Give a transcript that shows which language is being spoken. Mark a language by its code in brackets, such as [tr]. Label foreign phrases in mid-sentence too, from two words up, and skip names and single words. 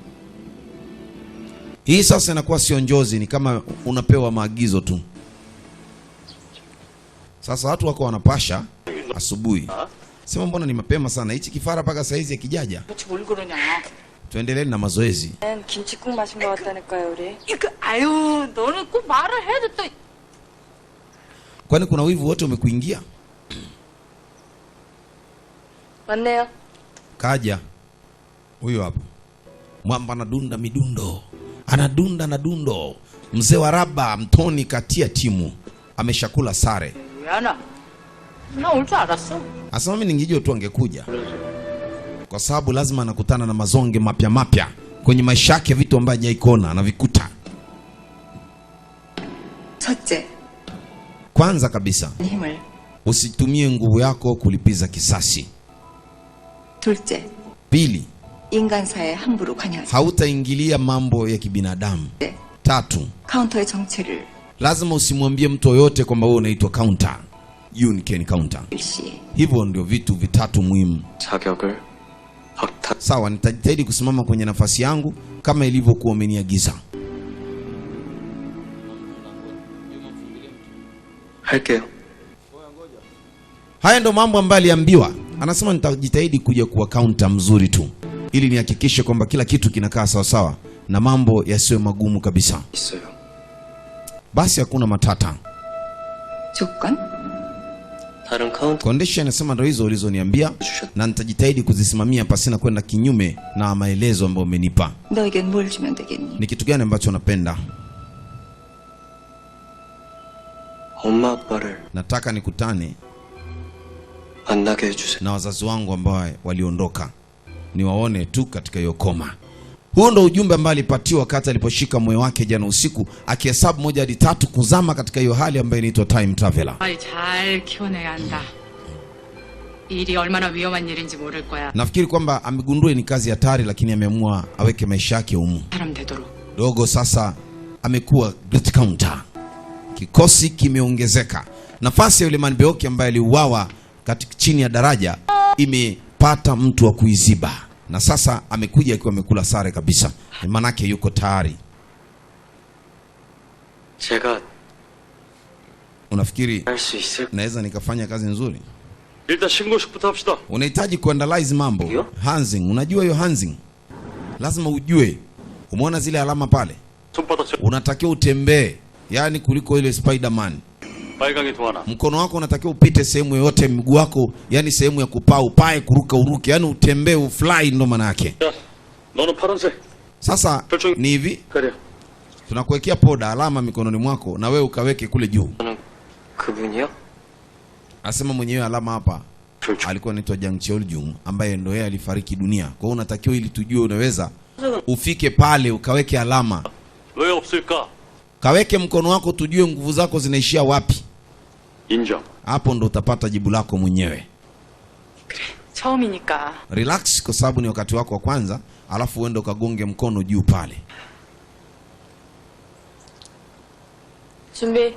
[sw] Hii sasa inakuwa sio njozi, ni kama unapewa maagizo tu. Sasa watu wako wanapasha asubuhi. Sema mbona ni mapema sana, hichi kifara paka saizi ya kijaja. Tuendelee na mazoezi. [ko] 김치국 마신 것 같다니까요, 우리. 아유, 너는 꼭 말을 해도 또. [sw] Kwani kuna wivu wote umekuingia? [ko] 맞네요. [sw] Kaja. Huyo hapo. Mwamba anadunda midundo. Anadunda na dundo. Mzee wa raba Mtoni katia timu. Ameshakula sare. [ko] Yana. Na 올 줄 알았어. [sw] Asa mimi ningejua tu angekuja. Kwa sababu lazima anakutana na mazonge mapya kwenye maisha yake, vitu ambavyo hajaikona anavikuta. [ko] 첫째. [sw] Kwanza kabisa, [ko] 힘을. [sw] usitumie nguvu yako kulipiza kisasi. [ko] 둘째. [sw] 2, [ko] 인간사에 함부로 관여하지. [sw] hautaingilia mambo ya kibinadamu. 3, [ko] 카운터의 정체를. [sw] lazima usimwambie mtu yoyote kwamba wewe unaitwa counter. [en] Unique counter. [sw] Hivyo ndio vitu 3 muhimu. [ko] 자격을 [sw] Sawa, nitajitahidi kusimama kwenye nafasi yangu kama ilivyokuwa umeniagiza. [ko] 할게요. [sw] Haya ndo mambo ambayo aliambiwa. Anasema nitajitahidi kuja kuwa counter mzuri tu ili nihakikishe kwamba kila kitu kinakaa sawa sawa na mambo yasiwe magumu kabisa. [ko] 있어요. [sw] Basi hakuna matata. [ko] 조건? 다른 카운터 [sw] Condition anasema ndio hizo ulizoniambia na nitajitahidi kuzisimamia pasina kwenda kinyume na maelezo ambayo umenipa. [ko] 너에겐 뭘 주면 되겠니? [sw] Ni kitu gani ambacho unapenda? [ko] 엄마 아빠를 [sw] Nataka nikutane [ko] 만나게 해주세요. [sw] na wazazi wangu ambao waliondoka. Niwaone tu katika hiyo koma. Huo ndo ujumbe ambao alipatiwa wakati aliposhika moyo wake jana usiku akihesabu 1 hadi 3 kuzama katika hiyo hali ambayo inaitwa time traveler. [ko] 잘 키워내야 한다. 일이 얼마나 위험한 일인지 모를 거야. [sw] Nafikiri kwamba amegundua ni kazi hatari lakini ameamua aweke maisha yake humu. [ko] 사람 되도록. [sw] Dogo sasa amekuwa [en] great counter. [sw] Kikosi kimeongezeka. Nafasi ya yule Manbeoki ambaye aliuawa katika chini ya daraja imepata mtu wa kuiziba. Na sasa amekuja akiwa amekula sare kabisa. Manake yuko tayari. [ko] 제가 [sw] Unafikiri [ko] 할 수 있을? [sw] naweza nikafanya kazi nzuri? [ko] 일단 신고식부터 합시다. [sw] Unahitaji kuanalyze mambo. Ndio. Hanzing, unajua hiyo hanzing? Lazima ujue. Umeona zile alama pale? [ko] 손바닥 [sw] Unatakiwa utembee, yani kuliko ile Spider-Man. [ko] 빨강이 도와나. [sw] Mkono wako unatakiwa upite sehemu yoyote, mguu wako yani sehemu ya kupaa upae, kuruka uruke, yani utembee, ufly, ndo maana yake. [ko] 야, 너는 파란색. [sw] Sasa ni hivi, [ko] 그래. [sw] tunakuwekea poda alama mikononi mwako na wewe ukaweke kule juu. [ko] 너는 그분이야? [sw] Asema mwenyewe alama hapa [ko] 그렇죠. [sw] alikuwa anaitwa Jang Cheoljung ambaye ndo yeye alifariki dunia. Kwa hiyo unatakiwa ili tujue unaweza ufike pale ukaweke alama. [ko] 왜 없을까? [sw] Kaweke mkono wako tujue nguvu zako zinaishia wapi. [ko] 인정. [sw] Hapo ndo utapata jibu lako mwenyewe. [ko] 처음이니까. [sw] Relax kwa sababu ni wakati wako wa kwanza, alafu uende ukagonge mkono juu pale. [ko] 준비.